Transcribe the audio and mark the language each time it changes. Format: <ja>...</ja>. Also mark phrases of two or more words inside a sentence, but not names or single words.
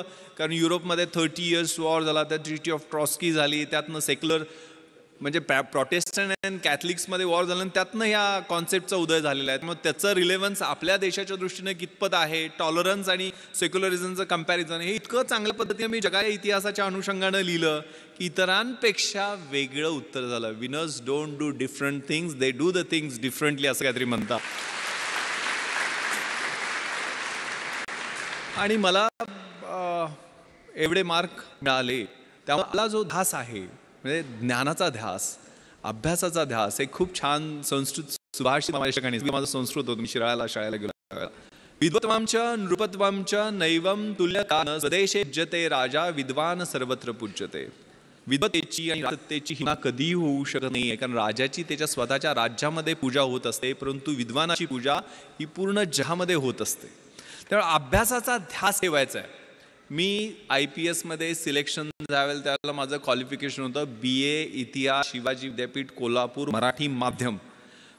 <mr>कारण युरोपमध्ये 30</mr> <en>years war</en> <mr>झाला, त्या ट्रिटी ऑफ ट्रॉस्की झाली, त्यातनं सेक्युलर म्हणजे</mr> <en>Protestant and Catholicsमध्ये</en> <mr>वॉर झालं आणि त्यातनं ह्या कॉन्सेप्टचा उदय झालेला आहे. मग त्याचं रिलेव्हन्स आपल्या देशाच्या दृष्टीने कितपत आहे, टॉलरन्स आणि सेक्युलरिझमचं कम्पॅरिझन, हे इतकं चांगल्या पद्धतीने मी जगाच्या इतिहासाच्या अनुषंगानं लिहिलं की इतरांपेक्षा वेगळं उत्तर झालं.</mr> <en>Winners don't do different things, they do the things differently,</en> <mr>असं काहीतरी म्हणतात. आणि मला एवढे मार्क मिळाले. त्यामुळे मला जो ध्यास आहे, म्हणजे ज्ञानाचा ध्यास, अभ्यासाचा ध्यास, हे खूप छान संस्कृत सुभाषित माझं संस्कृत होतं. मी शाळेला गेलो.</mr> <sa>विद्वत्वांच नृपत्वांच नैवम तुल्यता स्वदेशे पूज्यते राजा विद्वान सर्वत्र पूज्यते.</sa> <mr>विद्वतेची आणि सत्तेची हिमा कधीही होऊ शकत नाही, कारण राजाची त्याच्या स्वतःच्या राज्यामध्ये पूजा होत असते, परंतु विद्वानाची पूजा ही पूर्ण जगामध्ये होत असते. त्यामुळे अभ्यासाचा ध्यास ठेवायचा आहे. मी IPSमध्ये सिलेक्शन झालं त्यावेळेला माझं क्वालिफिकेशन होतं BA इतिहास, शिवाजी विद्यापीठ कोल्हापूर, मराठी माध्यम.</mr>